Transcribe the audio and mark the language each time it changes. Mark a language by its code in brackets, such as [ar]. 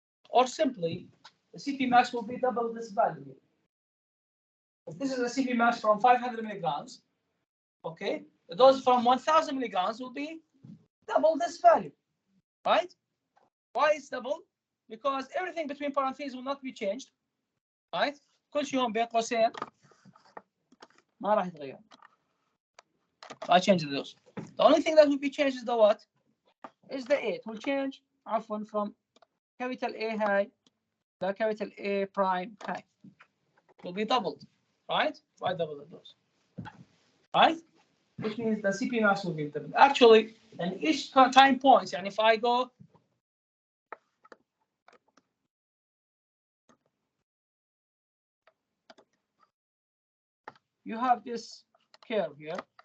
[en] Or simply, the Cp max will be double this value. If this is a Cp max from 500 milligrams, okay, the dose from 1000 milligrams will be double this value, right? Why is double? Because everything between parentheses will not be changed, right? [ar] كل شيء هون بين قوسين ما راح يتغير. [en] I change the dose. The only thing that will be changed is the what? Is the A. It will change from capital A high to capital A prime high. will be doubled, right? Why double the dose, right? Which means the CP max will be doubled. Actually, and each time points, and if I go you have this curve here.